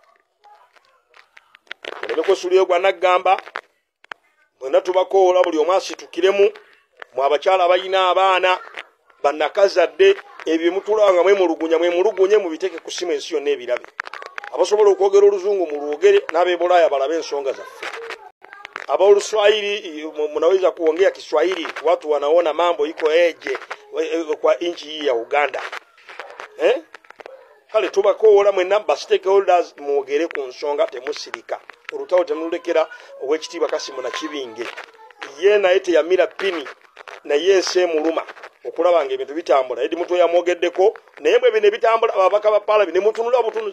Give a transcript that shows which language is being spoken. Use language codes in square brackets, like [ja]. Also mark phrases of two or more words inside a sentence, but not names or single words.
[lg] Oleme kwesulira gwa naggamba, mwenna tubakoola buli omu asitukiremu, mu abakyala abalina abaana, bannakazadde, ebyo mutulanga mwemulugunye mubiteeke ku ssimu ensi yonna ebirabe. Abasobola okwogera oluzungu mulwogere, n'ab'ebulaaya balabe ensonga zaffe. [sw] Abaoluswahili mnaweza kuongea Kiswahili, watu wanaona mambo iko eje kwa nchi hii ya Uganda. [lg] Kale tubakoola mwenna ba stakeholders mwogere ku nsonga temusirika. Olutawo temulekera Oweekitiibwa Kassim Nakibinge. Ye naye teyamira pini naye ensi emuluma okulaba nga ebintu bitambula. Edi Mutwe yamwogeddeko, naye bwe bino ebitambula ababaka ba Parliament ne mutunula obutunuzi.